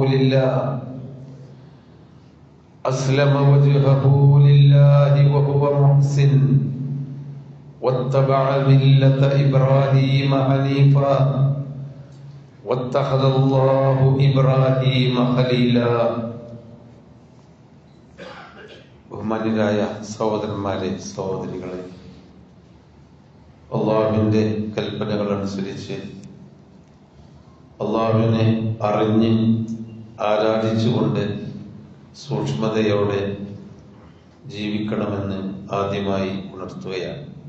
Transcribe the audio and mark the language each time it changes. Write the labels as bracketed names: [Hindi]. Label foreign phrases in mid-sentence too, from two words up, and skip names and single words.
[Arabic] لله وهو محسن واتبع ملة إبراهيم حنيفا واتخذ الله إبراهيم خليلا [Malayalam] ബഹുമാന്യരായ സഹോദരന്മാരെ സഹോദരികളെ, അള്ളാഹുവിന്റെ കൽപ്പനകൾ അനുസരിച്ച് അള്ളാഹുവിനെ അറിഞ്ഞ് ആരാധിച്ചുകൊണ്ട് സൂക്ഷ്മതയോടെ ജീവിക്കണമെന്ന് ആദ്യമായി ഉണർത്തുകയാണ്.